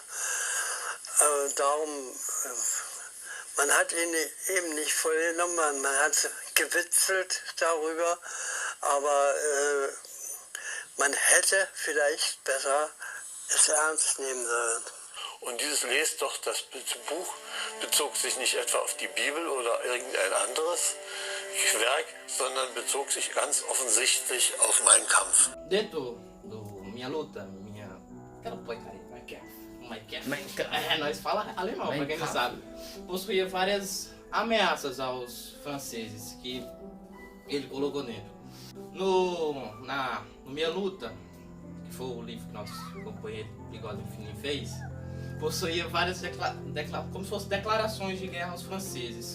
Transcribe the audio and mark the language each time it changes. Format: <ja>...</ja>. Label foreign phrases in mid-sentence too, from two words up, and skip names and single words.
<de>Darum, man hat ihn eben nicht voll genommen, man hat gewitzelt darüber, aber man hätte vielleicht besser es ernst nehmen sollen. Und dieses Lest doch, das Buch bezog sich nicht etwa auf die Bibel oder irgendein anderes Werk, sondern bezog sich ganz offensichtlich auf Mein Kampf.</de> <pt>Dentro do Minha Luta, aquela porcaria, Mein Kampf. Nós fala alemão, pra quem não sabe. Possuía várias ameaças aos franceses que ele colocou dentro. No Minha Luta, que foi o livro que nosso companheiro Bigode Infinito fez, possuía várias como se fossem declarações de guerra aos franceses.</pt>